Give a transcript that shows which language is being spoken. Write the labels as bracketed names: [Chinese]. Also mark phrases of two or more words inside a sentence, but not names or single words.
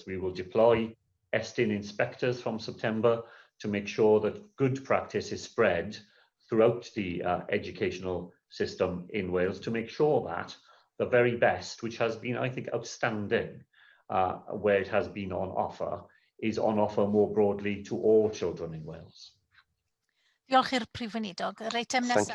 [English] We will deploy ESTIN inspectors from September to make sure that good practice is spread throughout the educational system in Wales, to make sure that the very best, which has been, I think, outstanding where it has been on offer, is on offer more broadly to all children in Wales. [Welsh] Diolch i'r Prif Weinidog. Yr eitem nesaf. [English] Thank you.